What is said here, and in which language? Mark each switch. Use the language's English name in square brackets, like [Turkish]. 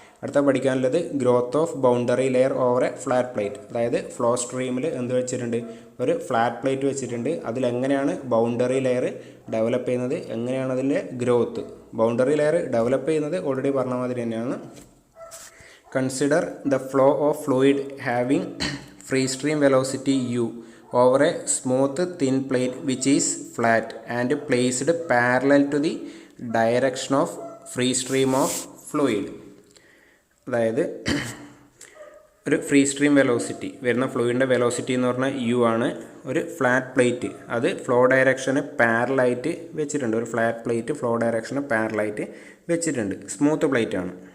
[Malayalam] അടുത്ത പഠിക്കാനുള്ളത് growth of boundary layer over A flat plate. അതായത് ഫ്ലോ സ്ട്രീമിൽ എന്ത് വെച്ചിട്ടുണ്ട്? ഒരു ഫ്ലാറ്റ് പ്ലേറ്റ് വെച്ചിട്ടുണ്ട്. അതിലെങ്ങനെയാണ് ബൗണ്ടറി ലെയർ ഡെവലപ്പ് ചെയ്യുന്നത്, എങ്ങനെയാണ് അതിൻ്റെ ഗ്രോത്ത്. ബൗണ്ടറി ലെയർ ഡെവലപ്പ് ചെയ്യുന്നത് ഓൾറെഡി പറഞ്ഞ മാതിരി തന്നെയാണ്. [English] Consider the flow of fluid having free stream velocity u over a smooth thin plate which is flat and placed parallel to the direction of free stream of fluid. [Malayalam] അതായത് ഒരു free stream velocity വരുന്ന ഫ്ലൂയിഡിൻ്റെ velocity എന്ന് പറഞ്ഞാൽ u ആണ്. ഒരു flat plate അത് flow direction പാരലായിട്ട് വെച്ചിട്ടുണ്ട്. ഒരു ഫ്ലാറ്റ് പ്ലേറ്റ് ഫ്ലോ ഡയറക്ഷന് പാരലായിട്ട് വെച്ചിട്ടുണ്ട്. സ്മൂത്ത് പ്ലേറ്റ് ആണ്.